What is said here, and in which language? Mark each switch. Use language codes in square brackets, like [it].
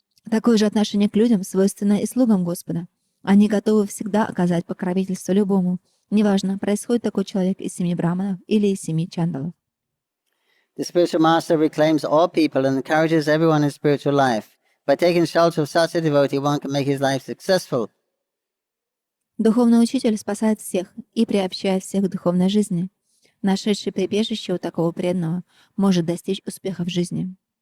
[ru] Такое же отношение к людям свойственно и слугам Господа. Они готовы всегда оказать покровительство любому, неважно, происходит такой человек из семьи браманов или из семьи чандалов. [en] The spiritual master reclaims all people and encourages everyone in spiritual life. By taking shelter of such a devotee, one can make his life successful. [ru] Духовный учитель спасает всех и приобщает всех к духовной жизни. Нашедший прибежище у такого преданного может достичь успеха в жизни.